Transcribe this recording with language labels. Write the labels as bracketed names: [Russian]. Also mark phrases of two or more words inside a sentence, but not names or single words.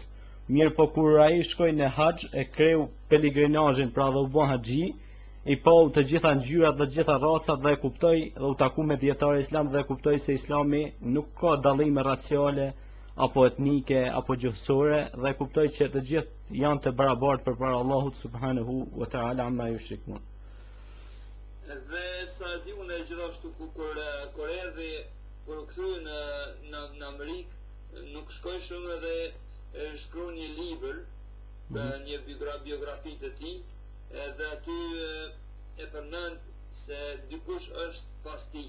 [Albanian] Mirë, po kur ai shkoi në Hax e kreu peligrinazhin, pra dhe u bë haxhi, i pa të gjitha ngjyrat dhe të gjitha racat dhe e kuptoi dhe u taku me dietarë Islam dhe e kuptoi se Islami nuk ka dallime raciale apo etnike apo gjuhësore dhe e kuptoi që të gjithë janë të barabartë përpara Allahut [Arabic] سبحانه وتعالى عما يشركون. [Albanian] Dhe sa di unë gjithashtu kur erdhi kur kthye në Amerikë, nuk shkoi shumë edhe shkroi një libër, një biografi të tij. Edhe aty e përmend se dikush është pas tij.